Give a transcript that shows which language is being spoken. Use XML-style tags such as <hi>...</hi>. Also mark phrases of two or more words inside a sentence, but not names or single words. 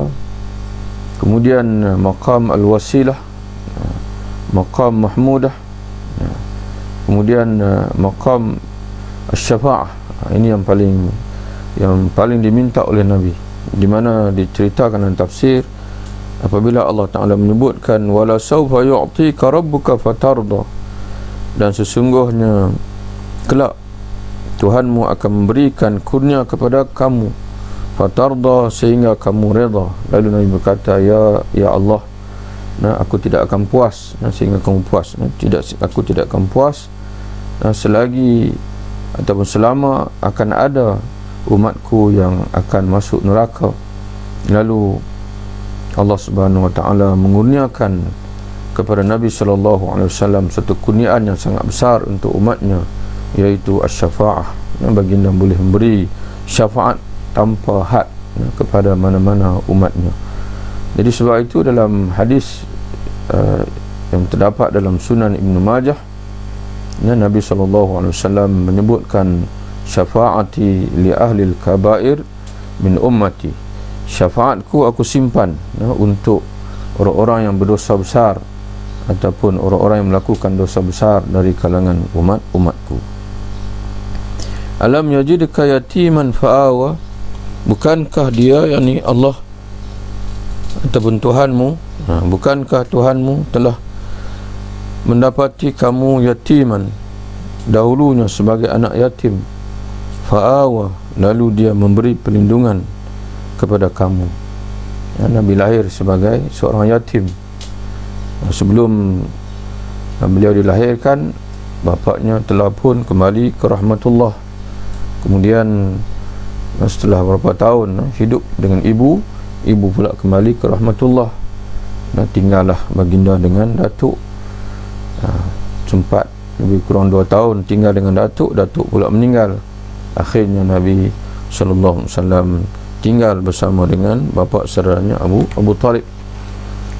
<ms>Kemudian</ms> <ar>مقام الوسيلة، مقام محمودة,</ar> <ms>kemudian</ms> <ar>مقام الشفاعة.</ar> <ms>Ini yang paling diminta oleh Nabi, di mana diceritakan dalam tafsir, apabila Allah Ta'ala menyebutkan</ms> <ar>ولسوف يعطيك ربك فترضى,</ar> <ms>dan sesungguhnya kelak Tuhanmu akan memberikan kurnia kepada kamu, fatarda, sehingga kamu reda. Lalu Nabi berkata, ya Allah, aku tidak akan puas sehingga kamu puas. Aku tidak akan puas selagi ataupun selama akan ada umatku yang akan masuk neraka. Lalu Allah Subhanahu Wa Taala mengurniakan kepada Nabi SAW satu kurniaan yang sangat besar untuk umatnya, iaitu asy-syafa'ah. Baginda boleh memberi syafaat tanpa had kepada mana-mana umatnya. Jadi sebab itu dalam hadis yang terdapat dalam Sunan Ibn Majah, Nabi SAW menyebutkan</ms> <ar>شفاعتي لأهل الكبائر من أمتي,</ar> <ms>syafaatku aku simpan untuk orang-orang yang berdosa besar ataupun orang-orang yang melakukan dosa besar dari kalangan umatku.</ms> <ar>ألم يجدك يتيما فآوى,</ar> <ms>bukankah dia, yakni Allah ataupun Tuhanmu, bukankah Tuhanmu telah mendapati kamu yatiman dahulunya sebagai anak yatim, fa'awa, lalu dia memberi perlindungan kepada kamu. Nabi lahir sebagai seorang yatim. Sebelum beliau dilahirkan, bapaknya telah pun kembali ke rahmatullah. Kemudian setelah beberapa tahun hidup dengan ibu pula kembali ke rahmatullah. Tinggallah baginda dengan datuk, sempat lebih kurang 2 tahun tinggal dengan datuk pula meninggal. Akhirnya Nabi SAW tinggal bersama dengan bapa saudaranya Abu Talib.</ms>